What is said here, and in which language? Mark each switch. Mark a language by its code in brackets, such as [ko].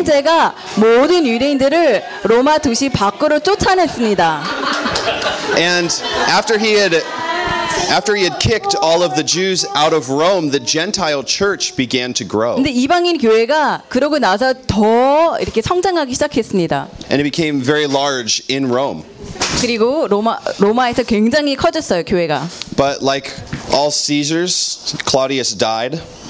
[ko] 황제가 모든 유대인들을 로마 도시 밖으로 쫓아냈습니다. [en] And after he had kicked all of the Jews out of Rome, the Gentile church began to grow. [ko] 근데 이방인 교회가 그러고 나서 더 이렇게 성장하기 시작했습니다. [en] And it became very large in Rome. [ko] 그리고 로마에서 굉장히 커졌어요, 교회가. [en] But like all Caesars, Claudius died.